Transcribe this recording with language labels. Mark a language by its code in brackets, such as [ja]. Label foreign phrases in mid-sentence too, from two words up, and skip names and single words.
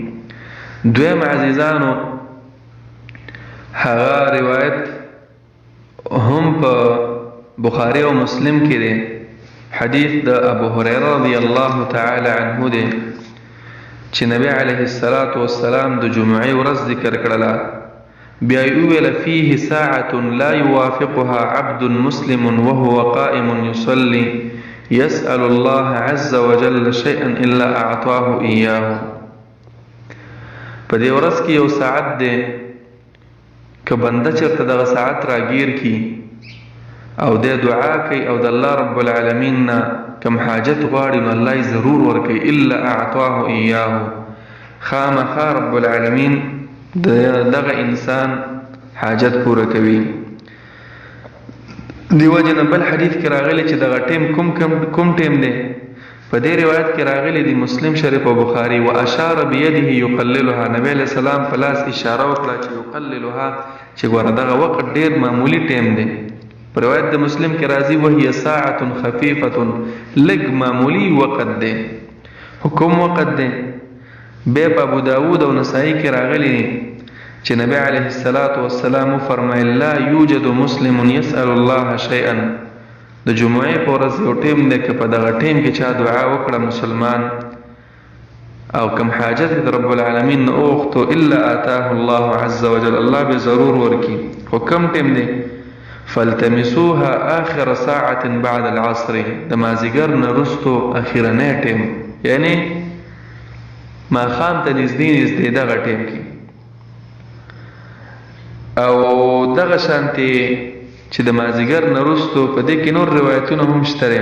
[ps] دویم عزیزانو، هغه روایت هم په بخاری او مسلم کې دی، حدیث د ابو هریره [ar] رضی الله تعالی عنه [ps] دی چې نبی [ar] علیه الصلاة والسلام [ps] د جمعې ورځ ذکر کړله. بیا یې وویل [ar] فیه ساعة لا یوافقها عبد مسلم وهو قائم یصلی یسأل الله عز وجل شیئا الا اعطاه ایاه. [ps] په دې ورځ کې یو ساعت دی که بنده چېرته دغه ساعت راګیر کړي او د دعا کوي او د الله رب العالمین نه کم حاجت غواړي نو الله یې ضرور ورکوي [ar] الا اعطاه ایاه [ps] خامخا رب العالمین دغه انسان حاجت پوره کوي. دیو جن بل حدیث کې راغلی چې دغه ټیم کوم ټیم دی په دې روایت کې راغلی دی مسلم شریف او بخاری [ar] واشار بيده يقللها [ps] نبی [ar] علیہ السلام [ps] په لاس اشاره وکړه چې يقللها چې ګوره دغه وخت ډیر معمولی ټیم دی. په روایت د مسلم کې راځي [ar] وهي ساعه خفيفه [ps] لګ معمولی وخت دی. حکم وخت دی. به په ابو داود او نسائی کې راغلی چې نبی [ar] علیه الصلاۃ والسلام [ps] فرمایي [ar] لا یوجد مسلم يسأل الله شيئا [ps] د جمعې په ورځ یو ټیم دی که په دغه ټیم کې چا دعا وکړه مسلمان او کم حاجت د رب العالمین نه اوغتو [ar] الا آتاه الله عز وجل [ps] الله به ضرور ورکی. خو کم ټیم دی [ar] فالتمسوها آخر ساعة بعد العصر [ps] د مازیګر نه رستو اخیرنی ټیم یعنی ماښام ته نږدې دغه ټیم کې او دغه شانتي چې د مازیګر نه رستو په دې کې نور روایتونه هم شته.